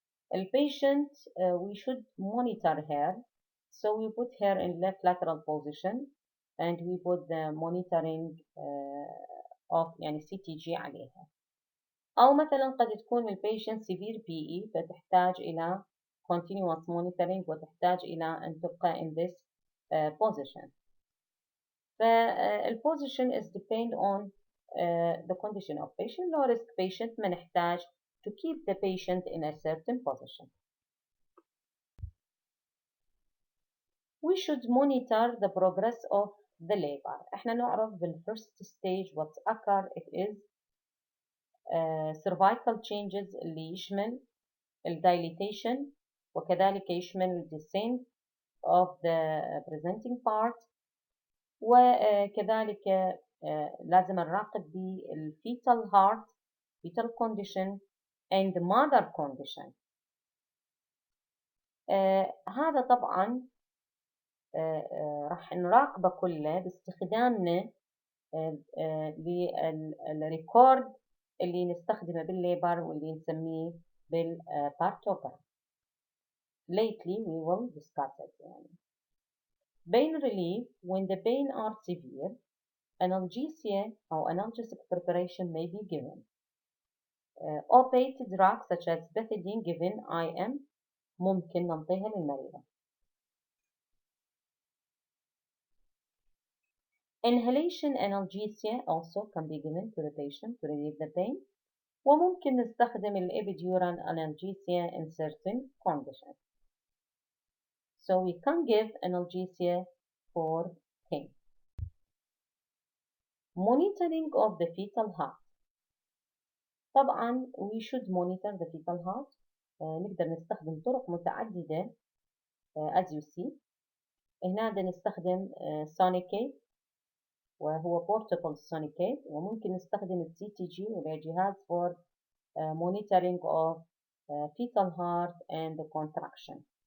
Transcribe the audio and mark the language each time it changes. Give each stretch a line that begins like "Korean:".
English: The patient we should monitor her, so we put her in left lateral position and we put the monitoring of
Arabic: يعني
English: CTG
Arabic: عليها. أو مثلا قد تكون البيشنت
English: severe PE
Arabic: فتحتاج إلى
English: continuous monitoring
Arabic: وتحتاج إلى أن تبقى
English: in this position. فالposition is depend on the condition of patient. Low risk patient
Arabic: ما نحتاج
English: to keep the patient in a certain position. We should monitor the progress of the labor.
Arabic: احنا نعرف بالfirst
English: stage what occur it is cervical changes
Arabic: اللي يشمل
English: dilatation
Arabic: وكذلك يشمل
English: descent of the presenting part،
Arabic: وكذلك لازم نراقب بالfetal
English: heart fetal condition and mother condition.
Arabic: هذا طبعا راح نراقبه كله باستخدامنا للريكورد اللي نستخدمه بالليبر واللي نسميه بالبارتوغراف.
English: Lately we will discuss it.
Arabic: يعني.
English: Pain relief when the pain are severe, analgesia or analgesic preparation may be given. Opiate drugs such as pethidine given IM
Arabic: ممكن نعطيها للمريضة.
English: Inhalation analgesia also can be given to the patient to relieve the pain.
Arabic: وممكن نستخدم
English: epidural analgesia in certain conditions. So we can give analgesia for pain. Monitoring of the fetal heart.
Arabic: طبعا
English: we should monitor the fetal heart.
Arabic: نقدر نستخدم طرق متعددة
English: as you see.
Arabic: هنا بدنا نستخدم
English: sonicate وهو portable sonicate،
Arabic: وممكن نستخدم ال
English: CTG
Arabic: وهو جهاز
English: for monitoring of fetal heart and the contraction.